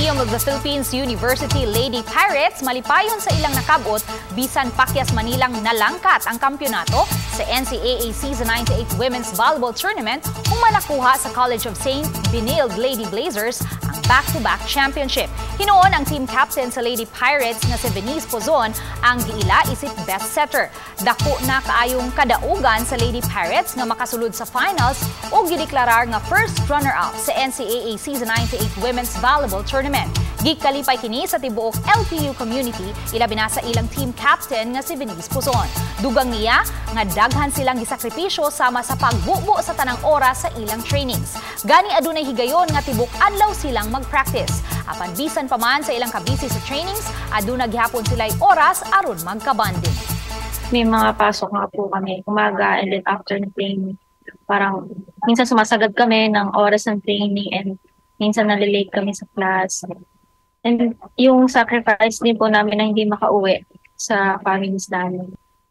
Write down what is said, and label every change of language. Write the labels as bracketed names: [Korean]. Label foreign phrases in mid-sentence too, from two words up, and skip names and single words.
[Cebuano] the Philippines University Lady Pirates, malipayon sa ilang nakab-ot, bisan pakyas Manilang nalangkat ang kampeonato sa NCAA Season 98 Women's Volleyball Tournament kung nakuha sa College of St. Benilde Lady Blazers ang back-to-back championship. Hinoon ang team captain sa Lady Pirates na si Venice Puzon ang giila isip best setter. Dako na kaayong kadaugan sa Lady Pirates nga makasulod sa finals o gideklarar nga [English] first runner-up [Cebuano] sa NCAA Season 98 Women's Volleyball Tournament. Gikalipay kini sa tibuok LPU community, ilabi na sa ilang team captain nga si Venice Puzon. Dugang niya nga daghan silang gisakripisyo sama sa pagbubo sa tanang oras sa ilang trainings. Gani adunay higayon nga tibok adlaw silang mag-practice. Apan bisan pa man sa ilang kabisi sa trainings, aduna gihapon sila'y oras aron magkabanding. [Filipino] May mga pasok nga po kami, umaga [English] and then after [Filipino] ng training. Parang minsan sumasagad kami ng oras ng training and minsan nalilate kami sa class. And yung sacrifice din po namin na hindi makauwi sa families namin.